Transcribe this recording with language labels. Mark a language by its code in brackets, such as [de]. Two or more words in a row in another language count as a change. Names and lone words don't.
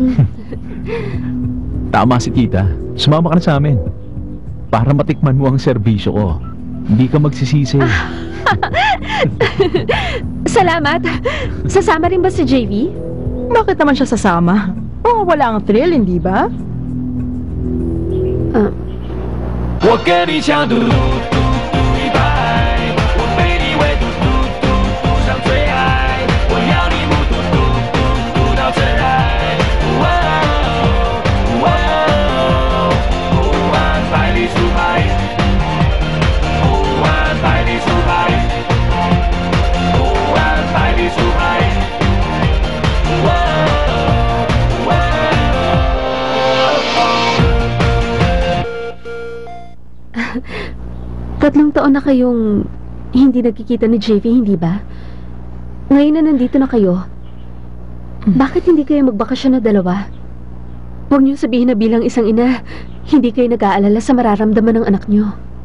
[tl] Tama si tita. Sumama ka na sa amin. Para matikman mo ang serbisyo ko. Hindi ka magsisisi. Salamat. Sasama rin ba si JV? Bakit naman siya sasama? Oh, wala ang thrill, hindi ba? [zh] 我跟你抢嘟嘟嘟一百，我被你围堵嘟嘟嘟上最爱，我要你目睹嘟嘟嘟到真爱，哇哦哇哦，不玩百里出牌，不玩百里出牌，不玩百里出牌，哇哦哇哦。 [tl] 3 taon na kayong hindi nagkikita ni JV, hindi ba? Ngayon na nandito na kayo, bakit hindi kayo magbakasyon na dalawa? Huwag niyo sabihin na bilang isang ina, hindi kayo nag-aalala sa mararamdaman ng anak niyo.